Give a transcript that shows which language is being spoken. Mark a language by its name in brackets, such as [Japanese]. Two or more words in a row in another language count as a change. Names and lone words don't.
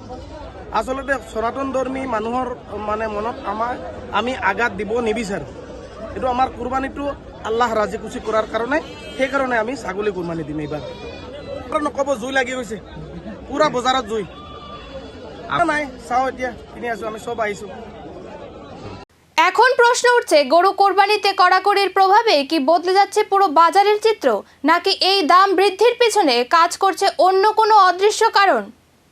[Assamese] আসলতে সনাতন ধৰ্মী মানুহৰ মনত আমি আঘাত দিব নিবিচাৰোঁ। এইটো আমাৰ কুরবানিটো আল্লাহ ৰাজি খুশি কৰাৰ কাৰণে, সেইকাৰণে আমি ছাগলী কুরবানি দিম। এইবাৰ নক'ব জুই লাগি গৈছে, পুৰা বজাৰত জুই নাই। চাও এতিয়া কিনি আছো, আমি সব আহিছো। [Bangla] এখন প্রশ্ন উঠছে, গরু কোরবানিতে কড়াকড়ির প্রভাবে কি বদলে যাচ্ছে পুরো বাজারের চিত্র, নাকি এই দাম বৃদ্ধির পিছনে কাজ করছে অন্য কোনো অদৃশ্য কারণ?